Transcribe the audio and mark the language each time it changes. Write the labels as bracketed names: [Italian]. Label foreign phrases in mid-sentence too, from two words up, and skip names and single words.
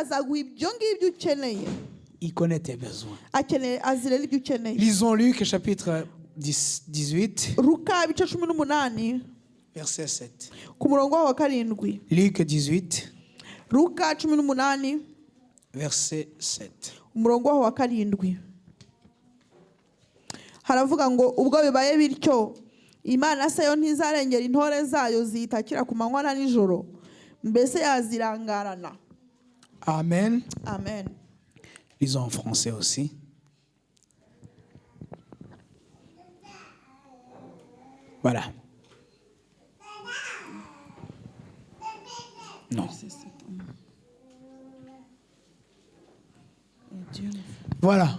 [French] Il connaît tes besoins. Lisons Luc chapitre 18, verset 7. Luc 18, verset 7. [Kinyarwanda] haravuga ngo ubwo bibaye bityo Imana se yo ntizarengera intore zayo zitakira ku manywa na nijoro mbese yazirangarana. [French] Amen. Amen. Lisons en français aussi. Voilà. Non. Voilà.